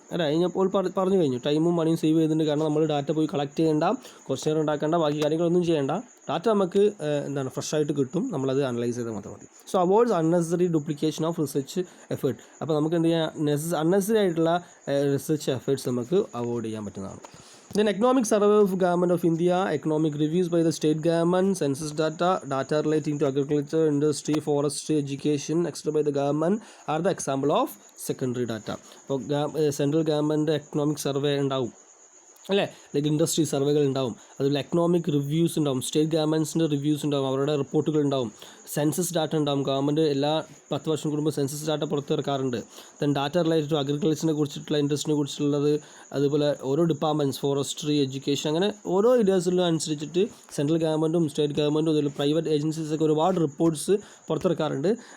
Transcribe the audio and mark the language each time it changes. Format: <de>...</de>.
<ml>അല്ലേ, കഴിഞ്ഞപ്പോൾ പറഞ്ഞു കഴിഞ്ഞു, ടൈമും മണിയും സേവ് ചെയ്തിട്ടുണ്ട്. കാരണം നമ്മൾ ഡാറ്റ പോയി കളക്ട് ചെയ്യേണ്ട, ക്വസ്റ്റ്യൻ ഉണ്ടാക്കേണ്ട, ബാക്കി കാര്യങ്ങളൊന്നും ചെയ്യേണ്ട. ഡാറ്റ നമുക്ക് എന്താണ് ഫ്രഷ് ആയിട്ട് കിട്ടും, നമ്മളത് അനലൈസ് ചെയ്താൽ മാത്രം മതി.</ml> <en>So avoids unnecessary duplication of research effort.</en> <ml>അപ്പോൾ നമുക്ക് എന്ത് ചെയ്യാം, അൺനെസറി ആയിട്ടുള്ള റിസർച്ച് എഫേർട്സ് നമുക്ക് അവോയ്ഡ് ചെയ്യാൻ പറ്റുന്നതാണ്.</ml> <en>Then economic survey of government of India, economic reviews by the state government, census data relating to agriculture, industry, forestry, education, etc. by the government are the example of secondary data.</en> <ml>അപ്പോൾ central government economic survey ഉണ്ടാവും അല്ലേ, like industry സർവേകൾ ഉണ്ടാവും, അതുപോലെ economic reviews ഉണ്ടാവും, state ഗവൺമെൻറ്റ്സിൻ്റെ reviews ഉണ്ടാവും, അവരുടെ റിപ്പോർട്ടുകൾ ഉണ്ടാവും, സെൻസസ് ഡാറ്റ ഉണ്ടാവും. ഗവൺമെൻറ് എല്ലാ 10 വർഷം കൂടുമ്പോൾ census data പുറത്തിറക്കാറുണ്ട്. Then data related to അഗ്രികൾച്ചറിനെ കുറിച്ചിട്ടുള്ള, ഇൻഡസ്ട്രിനെ കുറിച്ചുള്ളത്, അതുപോലെ ഓരോ ഡിപ്പാർട്ട്മെൻറ്റ്സ്, ഫോറസ്ട്രി, എഡ്യൂക്കേഷൻ, അങ്ങനെ ഓരോ ഏരിയാസിലും അനുസരിച്ചിട്ട് സെൻട്രൽ ഗവൺമെൻറ്റും സ്റ്റേറ്റ് ഗവൺമെൻറ്റും അതുപോലെ പ്രൈവറ്റ് ഏജൻസീസൊക്കെ ഒരുപാട് റിപ്പോർട്ട്സ് പുറത്തിറക്കാറുണ്ട്.</ml>